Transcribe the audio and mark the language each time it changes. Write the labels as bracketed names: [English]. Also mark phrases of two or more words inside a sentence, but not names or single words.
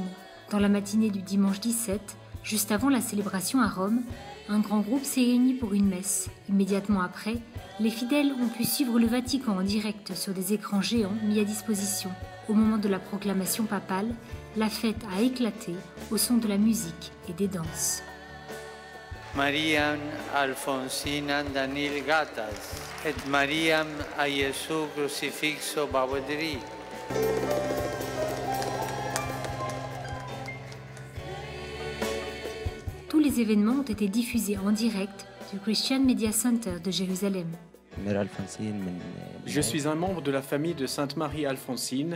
[French] Dans la matinée du dimanche 17, juste avant la célébration à Rome, un grand groupe s'est réuni pour une messe. Immédiatement après, les fidèles ont pu suivre le Vatican en direct sur des écrans géants mis à disposition. Au moment de la proclamation papale, la fête a éclaté au son de la musique et des danses. Mariam Alfonsina Danil Gatas et Mariam a Gesù Crucifixo Bawadri. Tous les événements ont été diffusés en direct du Christian Media Center de Jérusalem. Je suis un membre de la famille de Sainte Marie-Alphonsine.